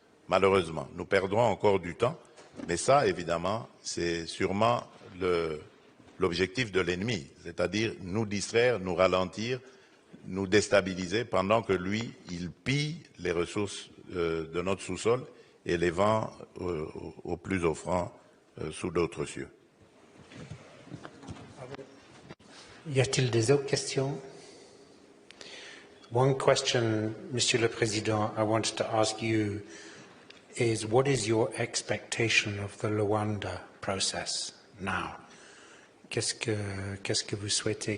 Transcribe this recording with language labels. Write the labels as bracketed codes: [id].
[fr] Malheureusement, nous perdrons encore du temps, mais ça, évidemment, c'est sûrement l'objectif de l'ennemi, c'est-à-dire nous distraire, nous ralentir, nous déstabiliser pendant que lui, il pille les ressources de notre sous-sol et les vend au plus offrant sous d'autres cieux. Y a-t-il des autres questions? [en] One question, Monsieur le Président, I wanted to ask you is what is your expectation of the Luanda process now? [fr] Qu'est-ce que vous souhaitez?